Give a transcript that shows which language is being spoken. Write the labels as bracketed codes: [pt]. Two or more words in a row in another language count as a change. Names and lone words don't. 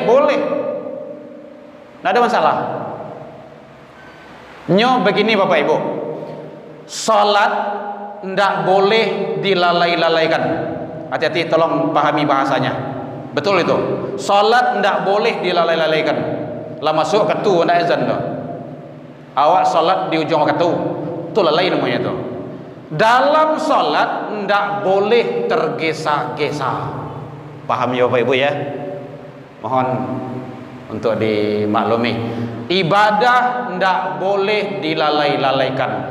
[id] Tidak ada masalah. Nyo begini Bapak Ibu. Salat tidak boleh dilalai-lalaikan. Hati-hati tolong pahami bahasanya. Betul itu. Salat tidak boleh dilalai-lalaikan. [min] Lah masuk ketu ndak azan dah. Awak salat di ujung ketu. [id] Itu lalai namanya itu. Dalam salat tidak boleh tergesa-gesa. Paham ya Bapak Ibu ya? Mohon untuk dimaklumi. Ibadah tidak boleh dilalai-lalaikan.